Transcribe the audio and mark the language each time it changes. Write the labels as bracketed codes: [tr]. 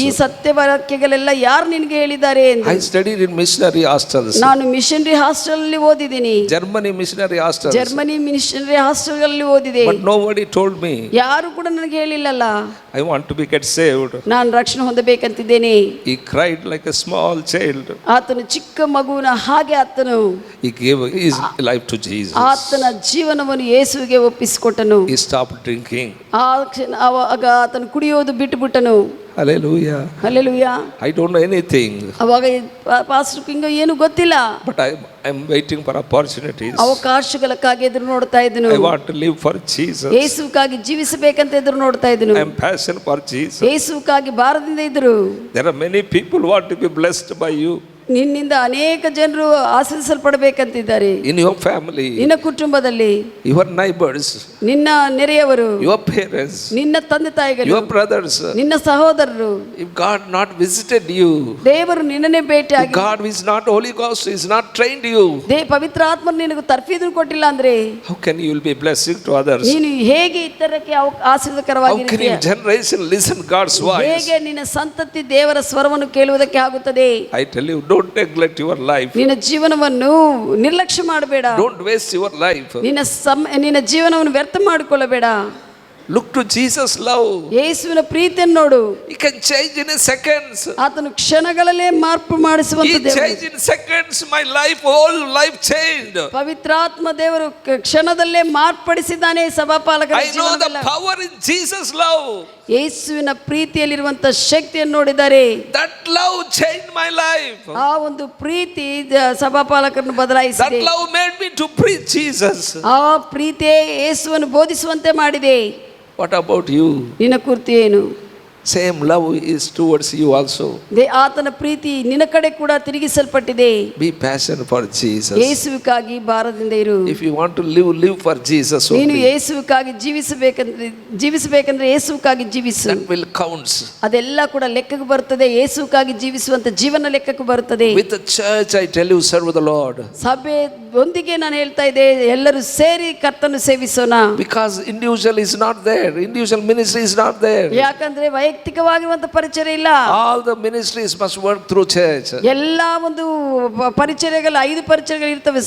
[kn] ಈ ಸತ್ಯ ವಾಕ್ಯಗಳೆಲ್ಲ ಯಾರು ನಿನಗೆ ಹೇಳಿದ್ದಾರೆ ಎಂದು. [en] I studied in missionary hostels. [kn] ನಾನು ಮಿಷನರಿ ಹಾಸ್ಟೆಲ್ ಅಲ್ಲಿ ಓದಿದ್ದೀನಿ. [en] Germany missionary hostels. [kn] Germany missionary hostel ಗಳಲ್ಲಿ ಓದಿದೆ. [en] But nobody told me. [kn] ಯಾರು ಕೂಡ ನನಗೆ ಹೇಳಿಲ್ಲಲ್ಲ. [en] I want to be get saved. [kn] ನಾನು ರಕ್ಷಣೆ ಹೊಂದಬೇಕಂತಿದ್ದೇನೆ. [en] He cried like a small child. [kn] ಆತನು ಚಿಕ್ಕ ಮಗುವಿನ ಹಾಗೆ ಆತನು [en] He gave his life to Jesus. [kn] ಆತನ ಜೀವನವನ್ನು ಯೇಸುವಿಗೆ ಒಪ್ಪಿಸಿಕೊಟ್ಟನು. [en] He stopped drinking. [kn] ಆಗ ಆತನು ಕುಡಿಯೋದು ಬಿಟ್ಟುಬಿಟ್ಟನು. [en] Hallelujah. [kn] Hallelujah. [en] I don't know anything. [kn] ಅವಾಗ ಪಾಸ್ಟರ್ ಕಿಂಗ ಏನು ಗೊತ್ತಿಲ್ಲ. [en] But I am waiting for opportunities. [kn] ಅವಕಾಶಗಳಕ್ಕಾಗಿ ಎದುರು ನೋಡ್ತಾ ಇದ್ದನು. [en] I want to live for Jesus. [kn] ಯೇಸುವಿಗಾಗಿ ಜೀವಿಸಬೇಕಂತ ಎದುರು ನೋಡ್ತಾ ಇದ್ದನು. [en] I am passionate for Jesus. [kn] ಯೇಸುವಿಗಾಗಿ ಭಾರದಿಂದ ಇದ್ರು. [en] There are many people who want to be blessed by you. [kn] ನಿನ್ನಿಂದ ಅನೇಕ ಜನರು ಆಶೀರ್ವದಿಸಲ್ಪಡಬೇಕಂತಿದ್ದಾರೆ. [en] In your family. [kn] ನಿನ್ನ ಕುಟುಂಬದಲ್ಲಿ. [en] Your neighbors. [kn] ನಿನ್ನ ನೆರೆಯವರು. [en] Your parents. [kn] ನಿನ್ನ ತಂದೆ ತಾಯಿಗಳು. [en] Your brothers. [kn] ನಿನ್ನ ಸಹೋದರರು. [en] If God not visited you. [kn] ದೇವರು ನಿನ್ನನ್ನೇ ಭೇಟಿಯಾಗಿ. [en] God is not Holy Ghost is not trained you. [kn] ಪವಿತ್ರ ಆತ್ಮರು ನಿನಗೆ ತರ್ಫೀದನ್ನು ಕೊಟ್ಟಿಲ್ಲ ಅಂದ್ರೆ. [en] How can you will be blessing to others? [kn] ನೀನು ಹೇಗೆ ಇತರಕ್ಕೆ ಆಶೀರ್ವಾದಕರವಾಗಿರುತ್ತೀಯ? [en] How can your generation listen God's voice? [kn] ಹೇಗೆ ನಿನ್ನ ಸಂತತಿ ದೇವರ ಸ್ವರವನ್ನು ಕೇಳುವುದಕ್ಕೆ ಆಗುತ್ತದೆ? [en] I tell you, don't neglect your life. [kn] ನಿನ್ನ ಜೀವನವನ್ನು ನಿರ್ಲಕ್ಷ್ಯ ಮಾಡಬೇಡ. [en] Don't waste your life. [kn] ನಿನ್ನ ಜೀವನವನ್ನು ವ್ಯರ್ಥ ಮಾಡಿಕೊಳ್ಳಬೇಡ. [en] Look to Jesus' love. [kn] ಯೇಸುವಿನ ಪ್ರೀತಿಯನ್ನು ನೋಡು. [en] He can change in a seconds. [kn] ಆತನು ಕ್ಷಣಗಳಲ್ಲೇ ಮಾರ್ಪು ಮಾಡಿಸುವಂತ [en] He [kn] ದೇವರು. [en] changed in seconds my life, whole life changed. [kn] ಪವಿತ್ರಾತ್ಮ ದೇವರು ಕ್ಷಣದಲ್ಲೇ ಮಾರ್ಪಡಿಸಿದ್ದಾನೆ ಸಭಾಪಾಲಕರ [en] I know the [kn] ಜೀವನದಲ್ಲಿ. [en] power in Jesus' love. [kn] ಯೇಸುವಿನ ಪ್ರೀತಿಯಲ್ಲಿರುವಂತ ಶಕ್ತಿಯನ್ನು ನೋಡಿದ್ದಾರೆ. [en] That love changed my life. [kn] ಆ ಒಂದು ಪ್ರೀತಿ ಸಭಾಪಾಲಕರನ್ನು ಬದಲಾಯಿಸಿದೆ. [en] That love made me to preach Jesus. [kn] ಆ ಪ್ರೀತಿಯೇ ಯೇಸುವನ್ನು ಬೋಧಿಸುವಂತೆ ಮಾಡಿದೆ. [en] What about you? [kn] ನಿನ್ನ ಕುರಿತು ಏನು? [en] Same love is towards you also. [kn] ಆತನ ಪ್ರೀತಿ ನಿನ್ನ ಕಡೆ ಕೂಡ ತಿರುಗಿಸಲ್ಪಟ್ಟಿದೆ. [en] Be passionate for Jesus. [kn] ಯೇಸುವಿಗಾಗಿ ಭಾರದಿಂದ ಇರು. [en] If you want to live for Jesus [kn] ನೀನು [en] only. [kn] ಯೇಸುವಿಗಾಗಿ ಜೀವಿಸಬೇಕಂದ್ರೆ ಯೇಸುವಿಗಾಗಿ ಜೀವಿಸು. [en] That will counts. [kn] ಅದೆಲ್ಲ ಕೂಡ ಲೆಕ್ಕಕ್ಕೆ ಬರ್ತದೆ. ಯೇಸುವಿಗಾಗಿ ಜೀವಿಸುವಂತ ಜೀವನ ಲೆಕ್ಕಕ್ಕೆ ಬರ್ತದೆ. [en] With the church I tell you, serve the Lord. [kn] ಸಭೆ ಒಂದಿಗೆ ನಾನು ಹೇಳ್ತಾ ಇದ್ದೆ, ಎಲ್ಲರೂ ಸೇರಿ ಕರ್ತನ ಸೇವಿಸೋಣ. [en] Because individual is not there. Individual ministry is not there. [kn] ಯಾಕಂದ್ರೆ ವೈಯಕ್ತಿಕವಾಗಿರುವಂತ ಪರಿಚಯ ಇಲ್ಲ. [en] All the ministries must work through church. [kn] ಎಲ್ಲ ಒಂದು ಪರಿಚಯಗಳು 5 ಪರಿಚಯಗಳು ಇರ್ತವೆ.